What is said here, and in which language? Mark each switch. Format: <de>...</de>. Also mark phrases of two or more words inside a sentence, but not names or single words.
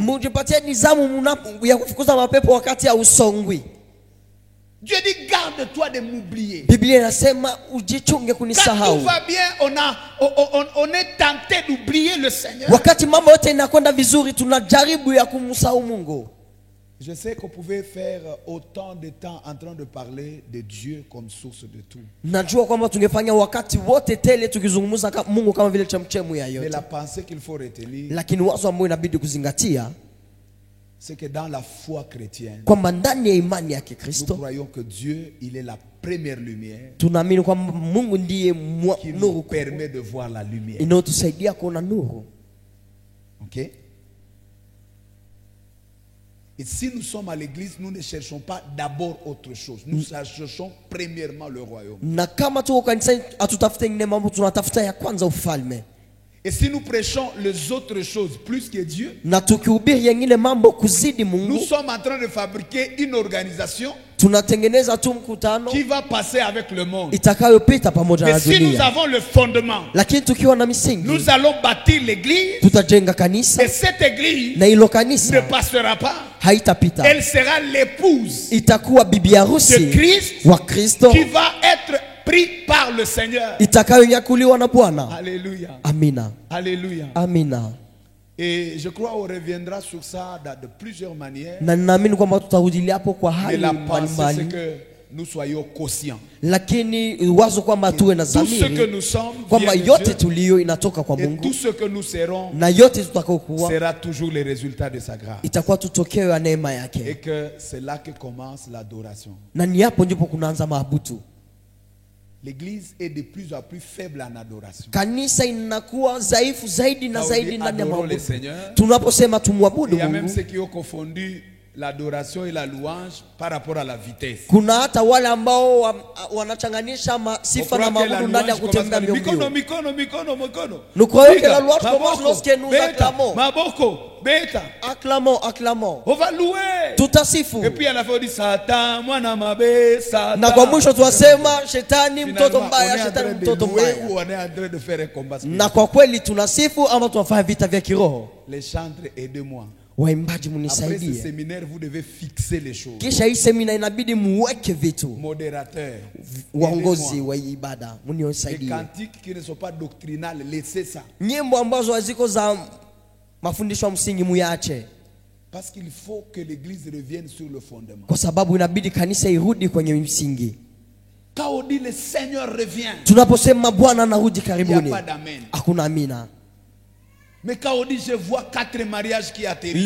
<sw>Mujipatie nizamu ya kufukuza mapepo wakati hausongwi.</sw> <fr>Dieu dit garde-toi de m'oublier.</fr> <sw>Biblia inasema ujichunge</sw> <fr>Quand</fr> <sw>kunisahau.</sw> <fr>tout va bien, on est tenté d'oublier le Seigneur.</fr> <sw>Wakati mambo yote inakwenda vizuri, tunajaribu ya kumsahau Mungu.</sw> <fr>Je sais qu'on pouvait faire autant de temps en train de parler de Dieu comme source de tout.</fr> <sw>Najua kwamba tungefanya wakati wote tele tukizungumza Mungu kama vile chemchemu ya</sw> <fr>Mais</fr> <sw>yote.</sw> <fr>la pensée qu'il faut retenir,</fr> <sw>Lakini wazo ambao inabidi kuzingatia</sw> <fr>c'est que dans la foi chrétienne,</fr> <sw>kwamba ndani ya imani ya</sw> <fr>nous</fr> <sw>Kikristo</sw> <fr>croyons que Dieu, il est la première lumière</fr> <sw>tunaamini kwamba Mungu ndiye</sw> <fr>qui nous</fr> <sw>nuru</sw> <fr>permet de voir la lumière.</fr> <sw>inayotusaidia kuona nuru.</sw> <fr>Ok? Et si nous sommes à l'église, nous ne cherchons pas d'abord autre chose. Nous cherchons premièrement le royaume.</fr> <sw>Na kama tuko kanisani hatutafute ingine mambo, tunatafuta ya kwanza ufalme.</sw> <fr>Et si nous prêchons les autres choses plus que Dieu,</fr> <sw>Na tukihubiri yengine mambo kuzidi</sw> <fr>nous</fr> <sw>Mungu,</sw> <fr>sommes en train de fabriquer une organisation</fr> <sw>tunatengeneza tu mkutano</sw> <fr>qui va passer avec le monde.</fr> <sw>itakayopita pamoja na</sw> <fr>Mais si nous</fr> <sw>dunia.</sw> <fr>avons le fondement,</fr> <sw>Lakini tukiwa na misingi,</sw> <fr>nous allons bâtir l'église.</fr> <sw>tutajenga kanisa,</sw> <fr>Et cette église</fr> <sw>na hilo</sw> <fr>ne</fr> <sw>kanisa</sw> <fr>passera pas.</fr> <sw>haitapita.</sw> <fr>Elle sera l'épouse</fr> <sw>Itakuwa bibi</sw> <fr>de</fr> <sw>harusi</sw> <fr>Christ</fr> <sw>wa Kristo</sw> <fr>qui va être pris par le Seigneur.</fr> <sw>itakayonyakuliwa na Bwana.</sw> <fr>Alléluia.</fr> <sw>Amina,</sw> <fr>Alléluia.</fr> <sw>amina.</sw> <fr>Et je crois qu'on reviendra sur ça de plusieurs manières.</fr> <sw>Na ninaamini kwamba tutarudilia hapo kwa</sw> <fr>Mais</fr> <sw>hali</sw> <fr>la pensée, c'est</fr> <sw>mbalimbali,</sw> <fr>que nous soyons conscients.</fr> <sw>lakini wazo kwamba tuwe na</sw> <fr>Tout ce que</fr> <sw>dhamiri</sw> <fr>nous sommes</fr> <sw>kwamba</sw> <fr>vient de</fr> <sw>yote</sw> <fr>Dieu,</fr> <sw>tuliyo inatoka kwa</sw> <fr>et</fr> <sw>Mungu,</sw> <fr>tout ce que nous serons</fr> <sw>na yote tutakaokuwa</sw> <fr>sera toujours le résultat de sa grâce.</fr> <sw>itakuwa tutokeo ya neema</sw> <fr>Et</fr> <sw>yake,</sw> <fr>que c'est là que commence l'adoration.</fr> <sw>na ni hapo ndipo kunaanza maabudu.</sw> <fr>L'église est de plus en plus faible en adoration.</fr> <sw>Kanisa inakuwa dhaifu zaidi na</sw> <fr>Quand on</fr> <sw>zaidi</sw> <fr>dit</fr> <sw>ndani ya</sw> <fr>adorons le</fr> <sw>maabudu.</sw> <fr>Seigneur,</fr> <sw>Tunaposema tumwabudu</sw> <fr>il y a même</fr> <sw>Mungu,</sw> <fr>ceux qui ont confondu l'adoration et la louange par rapport à la vitesse.</fr> <sw>kuna hata wale ambao wanachanganisha</sw> <fr>On</fr> <sw>sifa na</sw> <fr>croit que la</fr> <sw>maabudu ndani ya</sw> <fr>louange commence</fr> <sw>kutembea</sw> <fr>par</fr> <sw>mbio mikono, mbio. mikono, mikono.</sw> <fr>Nous croyons que</fr> <sw>Piga,</sw> <fr>la louange</fr> <ln>maboko,</ln> <fr>commence lorsque nous</fr> <ln>beta,</ln> <fr>acclamons.</fr> <ln>Maboko, beta.</ln> <fr>Acclamons, acclamons. On va louer.</fr> <sw>Tutasifu.</sw> <fr>Et puis à la fin on dit Satan,</fr> <ln>mwana mabe,</ln> <fr>Satan.</fr> <sw>Na kwa mwisho tuwasema shetani</sw> <fr>Finalement,</fr> <sw>mtoto</sw> <fr>on est</fr> <sw>mbaya,</sw> <fr>en train</fr> <sw>shetani</sw> <fr>de</fr> <sw>mtoto</sw> <fr>louer</fr> <sw>mbaya.</sw> <fr>ou on est en train de faire un combat spirituel.</fr> <sw>Na kwa kweli tunasifu ama tunafanya vita vya kiroho?</sw> <fr>Les chantres, aidez-moi.</fr> <sw>Waimbaji</sw> <fr>Après ce</fr> <sw>munisaidie.</sw> <fr>séminaire, vous devez fixer les choses.</fr> <sw>Kisha hii semina inabidi muweke vitu.</sw> <fr>Modérateur,</fr> <sw>Waongozi</sw> <fr>aidez-moi.</fr> <sw>wa ibada</sw> <fr>Les</fr> <sw>munisaidie.</sw> <fr>cantiques qui ne sont pas doctrinales, laissez ça.</fr> <sw>Nyimbo ambazo haziko za mafundisho ya msingi muyache,</sw> <fr>Parce qu'il faut que l'église revienne sur le fondement.</fr> <sw>kwa sababu inabidi kanisa irudi kwenye msingi.</sw> <fr>Quand on dit le Seigneur revient,</fr> <sw>Tunaposema Bwana anarudi</sw> <fr>il n'y a</fr> <sw>karibuni,</sw> <fr>pas d'amen.</fr> <sw>hakuna amina.</sw> <fr>Mais quand on dit je vois 4 mariages qui atterrissent,</fr>